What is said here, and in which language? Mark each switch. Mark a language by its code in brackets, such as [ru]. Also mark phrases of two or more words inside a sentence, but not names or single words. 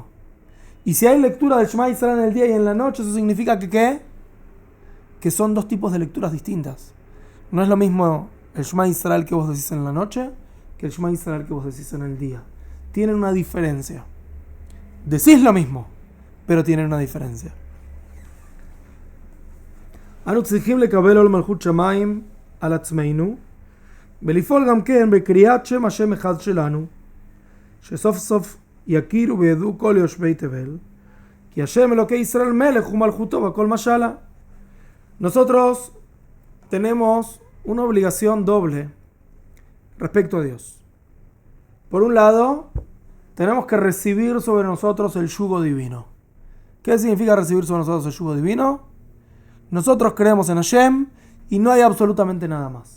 [es] Y si hay lectura del Shema Israel en el día y en la noche, eso significa que ¿qué? Que son 2 tipos de lecturas distintas. No es lo mismo el Shema Israel que vos decís en la noche que el Shema Israel que vos decís en el día. Tienen una diferencia. Decís lo mismo, pero tienen una diferencia. [he] אנו צריכים לקבל עול מלכות שמיים על עצמנו ולפעול גם כן בקריאת שם השם אחד שלנו, שסוף סוף יכירו וידעו כל יושבי תבל, כי השם אלוקי ישראל מלך ומלכותו וכל משלה. [es] Nosotros tenemos una obligación doble respecto a Dios. Por un lado, tenemos que recibir sobre nosotros el yugo divino. ¿Qué significa recibir sobre nosotros el yugo divino? Nosotros creemos en Hashem y no hay absolutamente nada más.